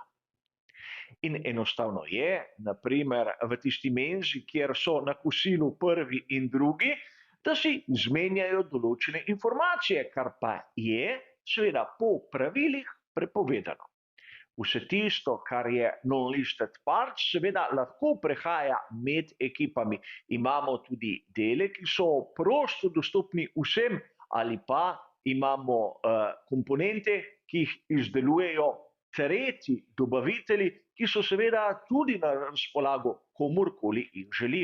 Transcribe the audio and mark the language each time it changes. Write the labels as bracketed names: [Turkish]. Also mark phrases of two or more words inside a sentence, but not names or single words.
[Slovenian] In enostavno je, naprimer v tisti menzi, kjer so na kosilu prvi in drugi, da si izmenjajo določene informacije, kar pa je seveda po pravilih prepovedano. Vse tisto, kar je [English] non-listed parts, [Slovenian] seveda lahko prehaja med ekipami. Imamo tudi dele, ki so prosto dostopni vsem, ali pa imamo komponente, ki jih izdelujejo tretji dobavitelji, ki so seveda tudi na razpolago komurkoli jih želi.